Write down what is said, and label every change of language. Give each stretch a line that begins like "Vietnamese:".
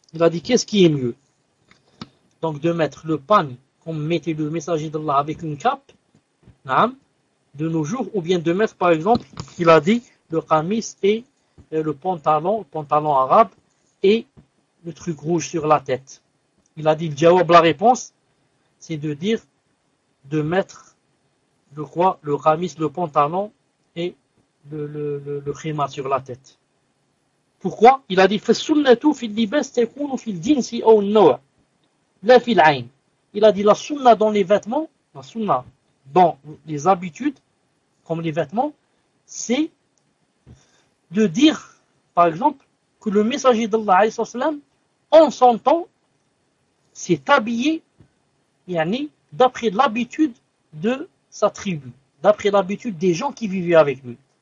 French: Il a dit, qu'est-ce qui est mieux? Donc de mettre le pagne, comme mettait le messager d'Allah avec une cape, de nos jours, ou bien de mettre, par exemple, il a dit, le kamis et le pantalon arabe, et le truc rouge sur la tête. Il a dit, le jawab, la réponse, c'est de dire, de mettre le quoi? Le kamis, le pantalon et le khima sur la tête. Pourquoi?
Arabic: Il a dit, فَالسُنَّةُ فِي اللِّبَسْ تَكُونُ فِي الْدِينِ أَوْ النَّوَى لَا فِي الْعَيْنِ.
French: Il a dit, la sunna dans les vêtements, la sunna dans les habitudes, comme les vêtements, c'est de dire, par exemple, que le messager d'Allah, alayhi sallam, en son temps, s'est habillé, yani, d'après l'habitude de sa tribu, d'après l'habitude des gens qui vivaient avec lui.